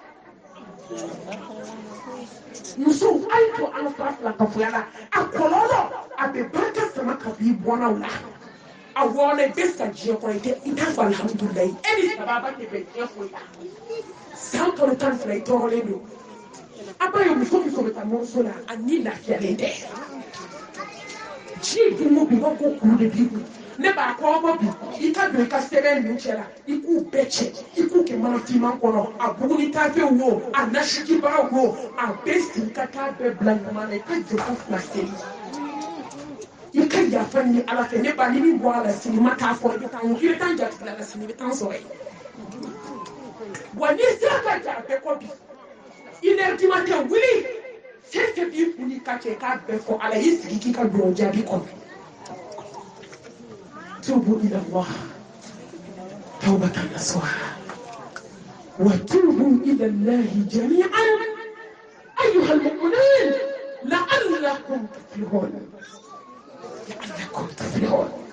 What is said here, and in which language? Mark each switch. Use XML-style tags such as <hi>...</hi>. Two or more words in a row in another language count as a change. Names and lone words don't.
<bm>musow a ye to an fara fila ka foya la a kɔlɔlɔ a bɛ barika sama ka b'i bɔnnaw la a wɔɔrɔ i bɛ sa diɲɛ kɔnɔ i t'a fɔ alihamudulilayi e ni sababa tɛ bɛn diɲɛ foyi la san kalo 12 i tɔɔrɔlen don a ba ye muso bɛ taa mɔmuso la a ni lafiyalen tɛ diɲɛ don o don i b'a fɔ kuru de b'i kun ne b'a kɔrɔbɔ bi i ka don i ka sɛbɛn ninnu cɛ la i k'u bɛɛ cɛ i k'u kɛ mana finman kɔnɔ a buguni tafew wo a nasijibagaw wo a bɛɛ sigi ka taa bɛɛ bila ɲuman na i ka jɛko fila seli i ka yafa ɲini ala fɛ ne ba ni min bɔ a la sini ma k'a fɔ i bɛ taa n jatigila la sini i bɛ taa n sɔrɔ yen wa n'i sera ka ja a bɛɛ kɔ bi i nɛrɛtima tɛ wuli fɛn fɛn b'i kun n'i ka cɛ k'a bɛɛ fɔ ala y'i sigi k'i ka dugawu jaabi kɔnɔ</bm> <ar>توبوا إلى الله توبة نصوحا وتوبوا إلى الله جميعا أيها المؤمنين لعلكم تفلحون</ar>